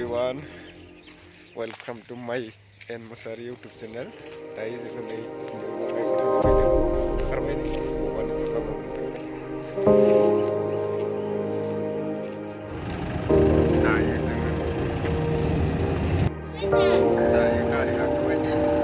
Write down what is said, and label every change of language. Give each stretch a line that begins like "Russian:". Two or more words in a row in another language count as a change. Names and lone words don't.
English: everyone, welcome to my and Musari YouTube channel.
Bodo: Dahi जोङो नै ओंखारबाय नै Bobanipur लामा मोनदों। दायो जोङो गारि गाखोबाय नै